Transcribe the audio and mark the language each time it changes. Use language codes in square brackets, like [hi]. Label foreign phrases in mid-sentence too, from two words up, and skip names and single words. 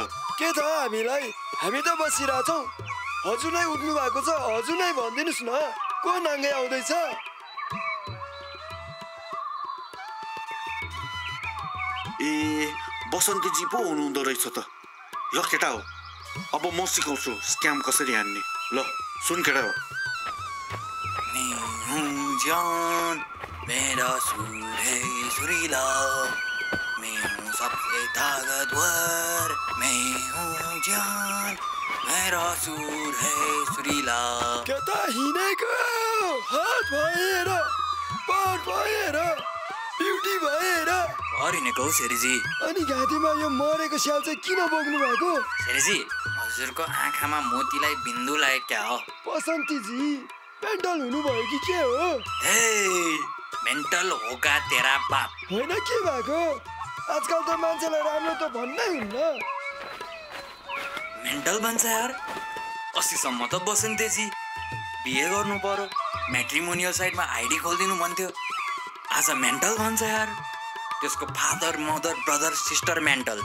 [ne] के त हामीलाई हामी त बसिरहेछौँ हजुर नै उठ्नु भएको छ हजुर नै भनिदिनुहोस् न को नाङ्गै आउँदैछ ए बसन्तीजी पो हुनुहुँदो रहेछ त ल केटा हो अब म सिकाउँछु स्क्याम कसरी हान्ने ल सुन केटा हो [hi] मेरा सुर है सुरीला मैं हूँ सबसे ताकतवर मैं हूँ जान मेरा सुर है सुरीला [ne] के त हिँडेको हात भएर पार भएर ब्युटी भएर हरिनेको हौ सेरीजी अनि घाँटीमा यो मरेको स्याल चाहिँ किन बोक्नु भएको सेरीजी हजुरको आँखामा मोतीलाई बिन्दु लाग्यो क्या हो बसन्तीजी मेन्टल हुनुभयो कि के हो [hi] हे मेन्टल होगा तेरा बाप [ne] होइन के भएको आजकल त मान्छेलाई राम्रो त भन्नै हुन्न मेन्टल भन्छ यार अस्तिसम्म त बसन्तेजी बिहे गर्नु पर्यो [en] matrimonial site [ne] आइडी खोलिदिनु भन्थ्यो आज मेन्टल भन्छ यार त्यसको [en] father mother brother sister [ne] मेन्टल